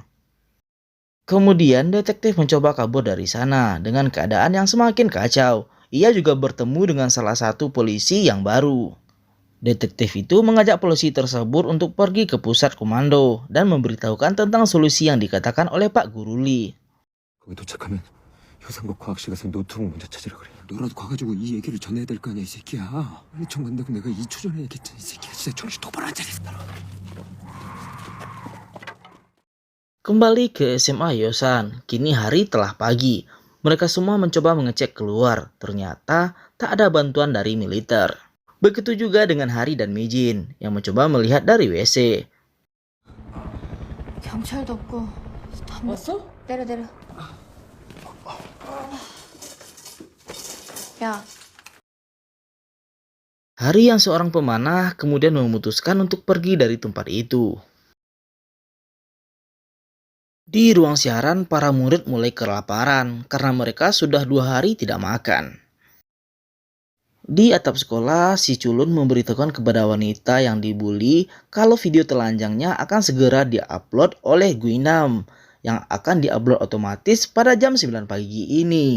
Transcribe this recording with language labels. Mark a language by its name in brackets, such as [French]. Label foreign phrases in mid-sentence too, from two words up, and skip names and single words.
[Indonesian] Kemudian detektif mencoba kabur dari sana dengan keadaan yang semakin kacau. Ia juga bertemu dengan salah satu polisi yang baru. Detektif itu mengajak polisi tersebut untuk pergi ke pusat komando dan memberitahukan tentang solusi yang dikatakan oleh Pak Guru Lee. [Korean] 거기 도착하면 효상국 과학실 가서 노트북 먼저 찾으라 그래. 너라도 가가지고 이 얘기를 전해야 될 거 아니야, 이 새끼야. 요청 간다고 내가 2초 전에 얘기했잖아. 이 새끼가 진짜 정신 똑바로 안 차리겠다. [Indonesian] Kembali ke SMA Hyosan, kini hari telah pagi. Mereka semua mencoba mengecek keluar, ternyata tak ada bantuan dari militer. Begitu juga dengan Hari dan Mijin yang mencoba melihat dari WC. [Korean] 경찰도 없고 왔어? 내려. 야, [Indonesian] Hari yang seorang pemanah kemudian memutuskan untuk pergi dari tempat itu. Di ruang siaran, para murid mulai kelaparan karena mereka sudah 2 hari tidak makan. Di atap sekolah, si culun memberitahukan kepada wanita yang dibully kalau video telanjangnya akan segera diupload oleh Guinam yang akan diupload otomatis pada jam 9 pagi ini.